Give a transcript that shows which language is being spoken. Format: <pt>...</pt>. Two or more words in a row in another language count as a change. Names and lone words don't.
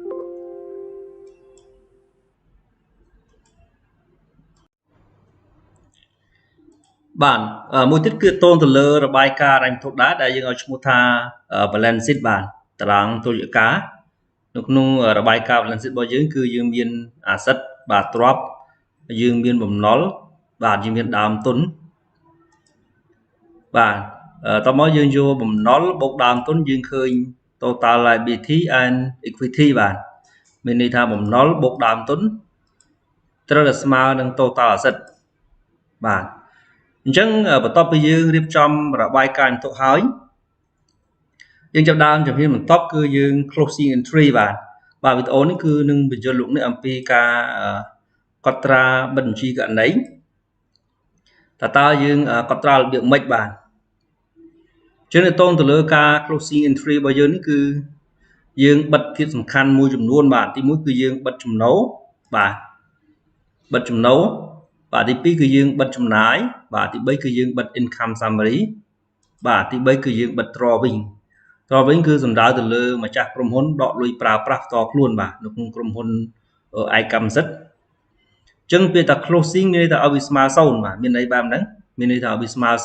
<km>បាទមួយទៀតគឺតូនទៅលើរបាយការណ៍ហិរញ្ញវត្ថុដែរដែលយើងឲ្យឈ្មោះថា</km> <en>balance sheet</en> <km>បាទតារាងតុល្យការនៅក្នុងរបាយការណ៍</km> <en>balance sheet</en> <km>របស់យើងគឺយើងមាន asset បាទទ្រព្យយើងមានបំណុលបាទយើងមានដើមទុន បាទតមកយើងយកបំណុលបូកដើមទុនយើងឃើញ</km> <en>total liability and equity</en> <km>បាទមានន័យថាបំណុលបូកដើមទុនត្រូវតែស្មើនឹង</km> <en>total asset</en> <km>បាទអញ្ចឹងបន្ទាប់ពីយើងរៀបចំរបាយការណ៍ហិរញ្ញវត្ថុ ហើយយើងចាប់ដើមជំហានបន្ទាប់គឺយើង</km> <en>closing entry</en> <km>បាទវីដេអូនេះគឺនឹងបញ្យល់លោកអ្នកអំពីការកត់ត្រាបិទបញ្ជីគណនេយ្យតើយើងក ត់ត្រារបៀបម៉េចបាទចឹងទៅលើការ</km> <en>closing entry</en> <km>របស់យើងនេះគឺយើងបិទភាពសំខាន់មួយចំនួ នបាទទី1គឺយើងបិទចំណូលបាទបិទចំណូលបាទទី2គឺយើងបិទចំណាយបាទទី3គឺយើងបិទ</km> <en>income summary</en> <km>បាទទី3គឺយើងបិទ drawing គឺសំដៅទៅលើម្ចាស់ក្រុមហ៊ុនដកលុយប្រើប្រាស់ផ្ទាល់ខ្លួនបាទនៅក្នុងក្រុមហ៊ុនឯកកម្មសិទ្ធិអញ្ចឹងពេលថា closing មានន័យថាឲ្យវាស្មើ0បាទមានន័យបែបហ្នឹងមានន័យថាឲ្យវាស្មើ</km>